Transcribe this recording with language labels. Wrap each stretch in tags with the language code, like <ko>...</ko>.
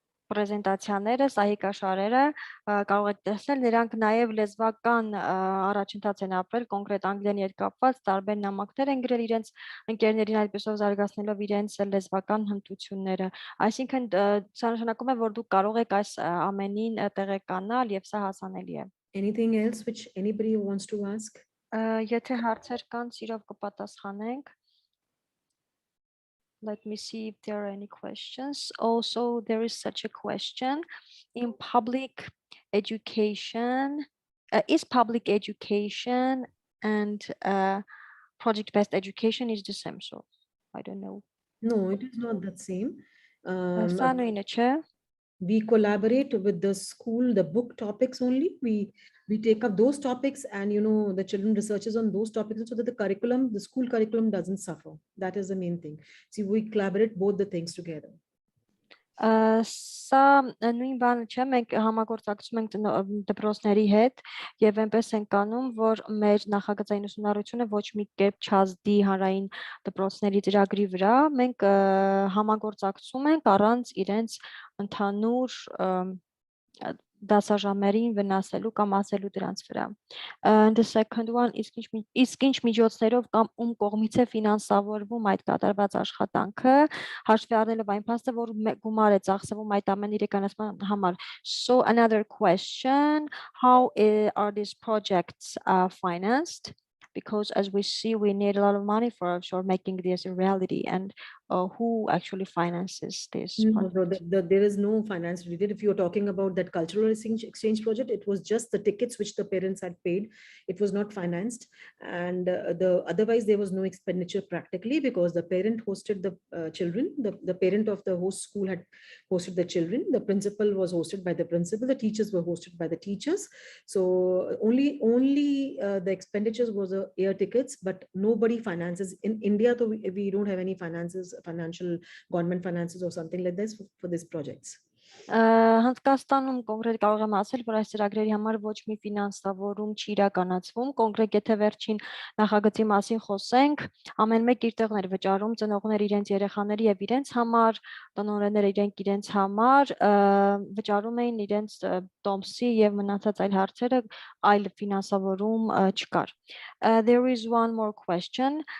<hy>պրեզենտացիաները, սահիկաշարերը, կարող եք տեսնել, նրանք նաև լեզվական առաջընթաց են ապրել, կոնկրետ անգլերեն հետ կապված տարբեր նամակներ են գրել իրենց ընկերներին, այդպեսով զարգացնելով իրենց լեզվական հմտությունները։ Այսինքն սա նշանակում է, որ դուք կարող եք այս ամենին տեղեկանալ եւ սա հասանելի է։</hy> <en>Anything else which anybody wants to ask?</en> <hy>Եթե հարցեր կան, սիրով կպատասխանենք։</hy> <en>Let me see if there are any questions. Also, there is such a question in public education. Is public education and project-based education is the same? So I don't know. No, it is not the same.</en> <hy>Սա նույնը չէ։</hy> <en>We collaborate with the school, the book topics only. We take up those topics, and the children researches on those topics so that the school curriculum doesn't suffer. That is the main thing. See, we collaborate both the things together.</en> <hy>Սա նույն բանը չէ, մենք համագործակցում ենք դպրոցների հետ եւ այնպես ենք անում, որ մեր նախագծային ուսումնառությունը ոչ մի կերպ չազդի հանրային դպրոցների ծրագրի վրա, մենք համագործակցում ենք առանց իրենց ընդհանուր դասաժամերին վնասելու կամ ասելու դրանց վրա։</hy> <en>And the second one</en> <hy>իսկ ինչ միջոցներով կամ ում կողմից է ֆինանսավորվում այդ կատարված աշխատանքը, հաշվի առնելով այն փաստը, որ գումար է ծախսվում այդ ամեն իրականացման համար։</hy> <en>So another question, how are these projects financed? Because as we see, we need a lot of money for making this a reality, and who actually finances this? No, there is no finance related. If you're talking about that cultural exchange project, it was just the tickets which the parents had paid. It was not financed, and otherwise there was no expenditure practically, because the parent hosted the children. The parent of the host school had hosted the children. The principal was hosted by the principal. The teachers were hosted by the teachers. So only the expenditures was air tickets, but nobody finances in India. So we don't have any financial government finances or something like this for these projects.</en> <hy>Հնդկաստանում կոնկրետ կարող եմ ասել, որ այս ծրագրերի համար ոչ մի ֆինանսավորում չի իրականացվում, կոնկրետ եթե վերջին նախագծի մասին խոսենք, ամեն մեկ իր տեղն էր վճարում, ծնողները իրենց երեխաների եւ իրենց համար, տնօրենները իրենց համար վճարում էին իրենց տոմսի եւ մնացած այլ հարցերը, այլ ֆինանսավորում չկար։</hy> <en>There is one more question.</en>